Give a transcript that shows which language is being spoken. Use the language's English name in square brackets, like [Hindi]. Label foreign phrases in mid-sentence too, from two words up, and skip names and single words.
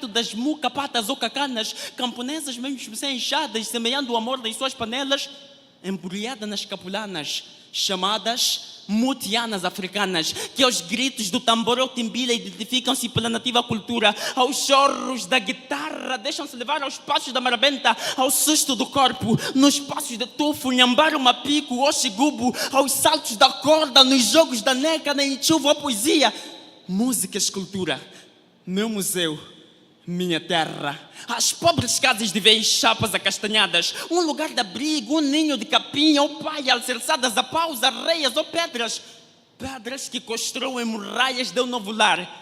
[Portuguese] das muca, patas ou cacanas, camponesas mesmo sem enxadas, semeando o amor das suas panelas, embrulhada nas capulanas, chamadas mutianas africanas, que aos gritos do tambor ou timbila identificam-se pela nativa cultura, aos chorros da guitarra deixam-se levar aos passos da marabenta, ao susto do corpo, nos passos de tufo, nhambaro, mapico, oxigubo, aos saltos da corda, nos jogos da neca, nem chuva ou poesia. Música e escultura, meu museu, minha terra, as pobres casas de veias chapas acastanhadas, um lugar de abrigo, um ninho de capim ou palha alicerçadas a paus, areias ou pedras, pedras que constroem muralhas de um novo lar.